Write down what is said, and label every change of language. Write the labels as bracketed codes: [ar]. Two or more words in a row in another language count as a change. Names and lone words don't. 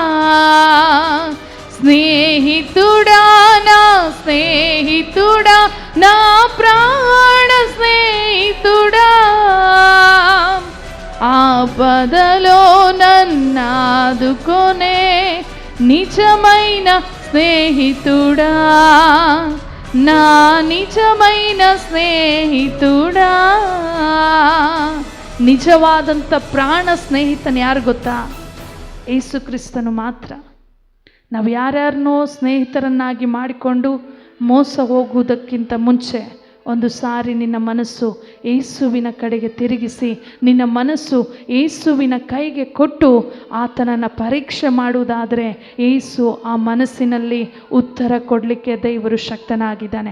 [te] స్నేహితుడా నా స్నేహితుడా, నా ప్రాణ స్నేహితుడా, ఆపదలో నన్నాదుకొనే నిజమైన స్నేహితుడా, నా నిజమైన ಸ್ನೇಹಿತುಡಾ. [kn] ನಿಜವಾದಂಥ ಪ್ರಾಣ ಸ್ನೇಹಿತನ ಯಾರು ಗೊತ್ತಾ? ಯೇಸು ಕ್ರಿಸ್ತನು ಮಾತ್ರ. ನಾವು ಯಾರ್ಯಾರನ್ನೋ ಸ್ನೇಹಿತರನ್ನಾಗಿ ಮಾಡಿಕೊಂಡು ಮೋಸ ಹೋಗುವುದಕ್ಕಿಂತ ಮುಂಚೆ ಒಂದು ಸಾರಿ ನಿನ್ನ ಮನಸ್ಸು ಯೇಸುವಿನ ಕಡೆಗೆ ತಿರುಗಿಸಿ, ನಿನ್ನ ಮನಸ್ಸು ಯೇಸುವಿನ ಕೈಗೆ ಕೊಟ್ಟು ಆತನನ್ನು ಪರೀಕ್ಷೆ ಮಾಡುವುದಾದರೆ ಯೇಸು ಆ ಮನಸ್ಸಿನಲ್ಲಿ ಉತ್ತರ ಕೊಡಲಿಕ್ಕೆ ದೇವರು ಶಕ್ತನಾಗಿದ್ದಾನೆ.